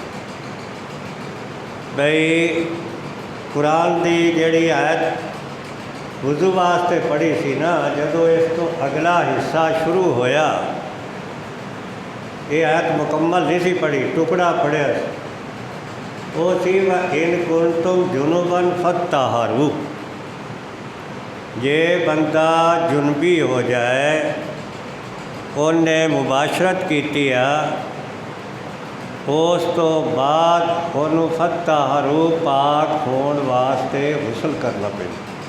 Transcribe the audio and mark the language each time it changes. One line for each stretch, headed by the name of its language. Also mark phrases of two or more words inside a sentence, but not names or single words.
Punjabi: بئی قرآن کی جیہڑی آیت وضو واسطے پڑھی سی نا، جدوں اس تو اگلا حصہ شروع ہویا، ایہ آیت مکمل نہیں سی پڑھی، ٹکڑا پڑھیا وہ سی
Arabic: وإن كنتم جنبا فاطهروا.
Punjabi: جے بندہ جنبی ہو جائے، اوہنے مباشرت کی اس تو بعد انہوں نے فاطہروا پاک ہونے واسطے غسل کرنا پیندا.